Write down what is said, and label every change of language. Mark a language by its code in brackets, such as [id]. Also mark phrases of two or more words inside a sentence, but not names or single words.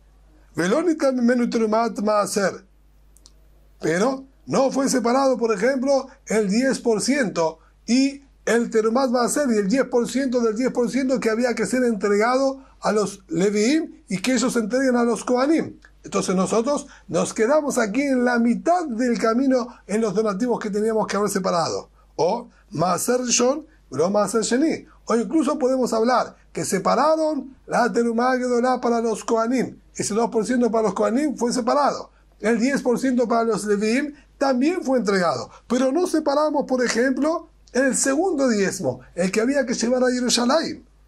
[es] Pero no fue separado, por ejemplo, el 10% y el [he] תרומת מעשר [es] y el 10% del 10% que había que ser entregado a los leviim y que ellos entreguen a los kohanim. Entonces nosotros nos quedamos aquí en la mitad del camino en los donativos que teníamos que haber separado. [he] O מעשר ראשון, no מעשר שני. [es] O incluso podemos hablar que separaron la [he] תרומה גדולה [es] para los kohanim. Ese 2% para los kohanim fue separado. El 10% para los leviim también fue entregado. Pero no separamos, por ejemplo, el segundo diezmo, el que había que llevar a Jerusalén.